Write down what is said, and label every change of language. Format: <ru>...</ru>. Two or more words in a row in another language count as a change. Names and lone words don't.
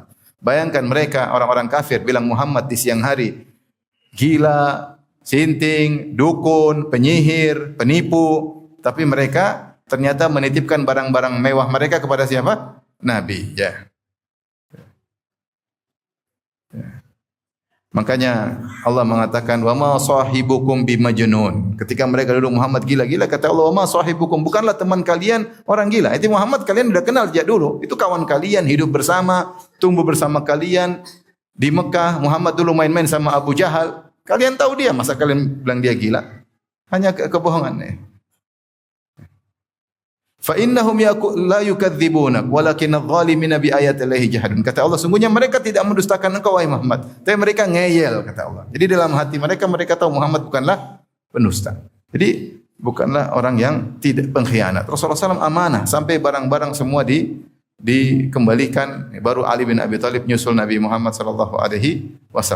<id>Bayangkan mereka orang-orang kafir bilang Muhammad di siang hari gila, sinting, dukun, penyihir, penipu, tapi mereka ternyata menitipkan barang-barang mewah mereka kepada siapa? Nabi, ya. Makanya Allah mengatakan</id> <ar>وما صاحبكم بمجنون.</ar> <id>Ketika mereka duduk Muhammad gila-gila, kata Allah</id> <ar>وما صاحبكم,</ar> <id>bukanlah teman kalian orang gila. Itu Muhammad kalian sudah kenal sejak dulu. Itu kawan kalian, hidup bersama, tumbuh bersama kalian di Mekah. Muhammad dulu main-main sama Abu Jahal. Kalian tahu dia, masa kalian bilang dia gila? Hanya kebohongan.</id> <ar>فإنهم لا يكذبونك ولكن الظالمين بآيات الله يجحدون.</ar> <id>Kata Allah, sungguhnya mereka tidak mendustakan engkau wahai Muhammad, tapi mereka ngeyel, kata Allah. Jadi dalam hati mereka tahu Muhammad bukanlah pendusta. Jadi bukanlah orang yang tidak pengkhianat. Rasulullah SAW amanah sampai barang-barang semua dikembalikan. Baru Ali bin Abi Thalib nyusul Nabi Muhammad</id> <ar>صلى الله عليه وسلم.</ar>